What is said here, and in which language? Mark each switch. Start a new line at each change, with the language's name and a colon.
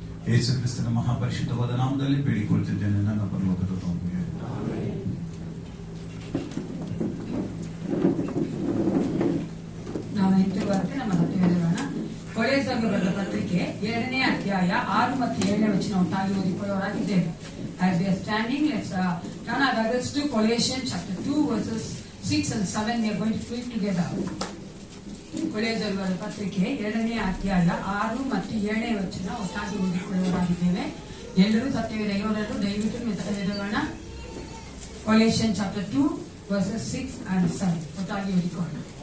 Kannada: ಯೇಸು ಕ್ರಿಸ್ತನ ಮಹಾಪರಿಶುದ್ಧವಾದ ನಾಮದಲ್ಲಿ ಬೇಡಿಕೊಳ್ತಿದ್ದೇನೆ, ನನ್ನ ಪರಲೋಕದ ತಂದೆಯೇ. ನಾವು ಹಿಂತಿರುವಂತೆ ನಮ್ಮ ಹತ್ತಿರ ಕೊಲೆಸರಿಗೆ ಬರೆದ ಪತ್ರಿಕೆ 2ನೇ ಅಧ್ಯಾಯ 6 ಮತ್ತು 7ನೇ ವಚನ ಒಟ್ಟಾಗಿ ಓದಿಕೊಳ್ಳುವವರಾಗಿದ್ದೇವೆ.
English: As we are standing, let's turn our Bibles to Colossians chapter 2 verses 6 and 7. We are going to read together.
Kannada: ಕೊಲೆಸರಿಗೆ ಬರೆದ ಪತ್ರಿಕೆ 2ನೇ ಅಧ್ಯಾಯ 6 ಮತ್ತು 7ನೇ ವಚನ ಒಟ್ಟಾಗಿ ಓದಿಕೊಳ್ಳುವವರಾಗಿದ್ದೇವೆ. ಎಲ್ಲರೂ ಸತ್ಯವೇದ ಇವರನ್ನು ದಯವಿಟ್ಟು ಮೆತ್ತಗೆದೋಣ.
English: Colossians chapter 2 verses 6 and 7
Kannada: ಒಟ್ಟಾಗಿ ಓದಿಕೊಳ್ಳೋಣ.